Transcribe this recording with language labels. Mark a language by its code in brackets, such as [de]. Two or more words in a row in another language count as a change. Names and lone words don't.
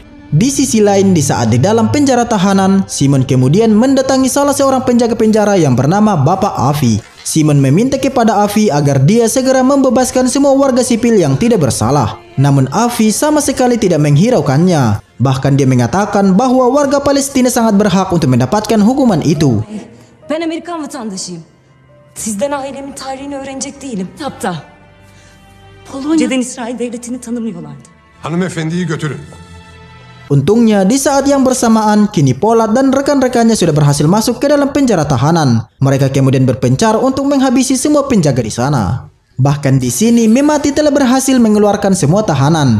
[id] Di sisi lain, di saat di dalam penjara tahanan, Simon kemudian mendatangi salah seorang penjaga penjara yang bernama Bapak Avi. Simon meminta kepada Avi agar dia segera membebaskan semua warga sipil yang tidak bersalah. Namun Avi sama sekali tidak menghiraukannya. Bahkan dia mengatakan bahwa warga Palestina sangat berhak untuk mendapatkan hukuman itu. [tr] Ben Amerikan vatandaşıyım. Sizden ailemin tarihini öğrenecek değilim. Hatta Polonya'dan İsrail devletini tanımıyorlardı. Hanımefendiyi götürün. [id] Untungnya di saat yang bersamaan, kini Polat dan rekan-rekannya sudah berhasil masuk ke dalam penjara tahanan. Mereka kemudian berpencar untuk menghabisi semua penjaga di sana. Bahkan di sini Memati telah berhasil mengeluarkan semua tahanan.